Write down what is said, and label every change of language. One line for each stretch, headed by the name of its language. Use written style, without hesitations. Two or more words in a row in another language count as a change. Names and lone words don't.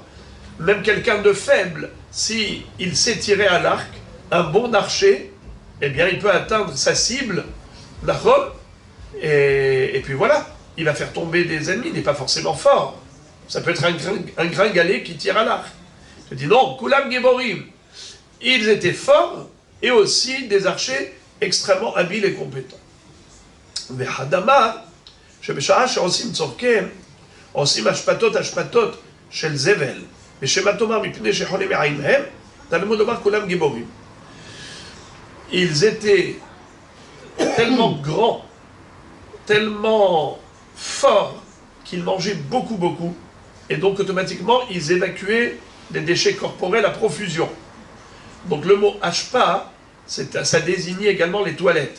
French: Même quelqu'un de faible, si il sait tirer à l'arc, un bon archer, eh bien il peut atteindre sa cible, d'accord, et puis voilà, il va faire tomber des ennemis, il n'est pas forcément fort. Ça peut être un gringalet qui tire à l'arc. Je dis non,
Hebrew: כולם גיבורים,
French: ils étaient forts et aussi des archers extrêmement habiles et compétents.
Hebrew: Vehadama, שבשעה שעושים צורכם, עושים השפטות של זבל, ושמה תאמר מפני שחולים מעיניהם, תלמוד לומר כולם גיבורים.
French: Ils étaient tellement grands, tellement forts, qu'ils mangeaient beaucoup, et donc automatiquement ils évacuaient des déchets corporels à profusion. Donc le mot ashpa, ça désignait également les toilettes.